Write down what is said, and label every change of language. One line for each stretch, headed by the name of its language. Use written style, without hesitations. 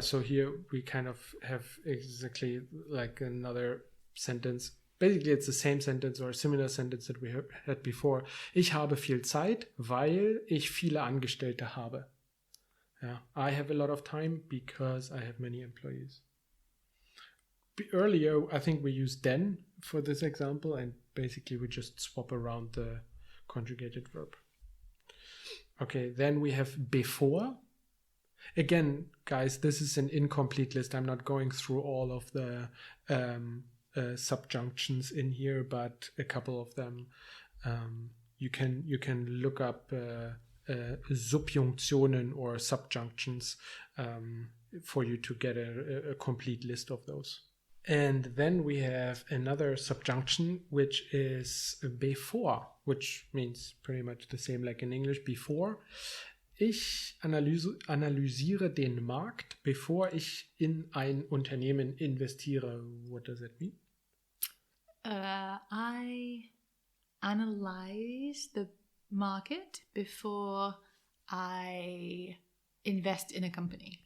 English: So here we kind of have exactly like another sentence. Basically, it's the same sentence or a similar sentence that we had before.
German: Ich habe viel Zeit, weil ich viele Angestellte habe.
English: Yeah, I have a lot of time because I have many employees. Earlier, I think we used denn for this example, and basically we just swap around the conjugated verb. Okay, then we have before. Again, guys, this is an incomplete list. I'm not going through all of the subjunctions in here, but a couple of them you can look up Subjunktionen or subjunctions for you to get a complete list of those. And then we have another subjunction which is before, which means pretty much the same like in English, before.
German: Ich analysiere den Markt, bevor ich in ein Unternehmen investiere.
English: What does that mean? I analyze the market before I invest in a company.